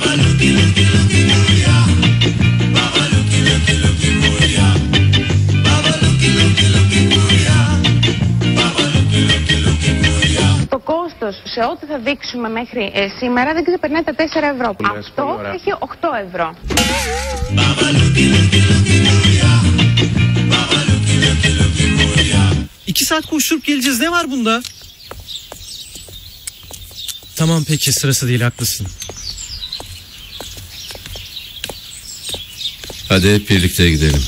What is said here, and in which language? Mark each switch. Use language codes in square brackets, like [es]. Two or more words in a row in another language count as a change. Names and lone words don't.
[el] Το κόστος σε ό,τι θα δείξουμε μέχρι σήμερα δεν ξεπερνάει τα 4 ευρώ. Αυτό έχει 8 ευρώ. [tr] İki saat koşturup geleceğiz. Ne var bunda? Tamam peki, sırası değil, haklısın. Hadi hep birlikte gidelim.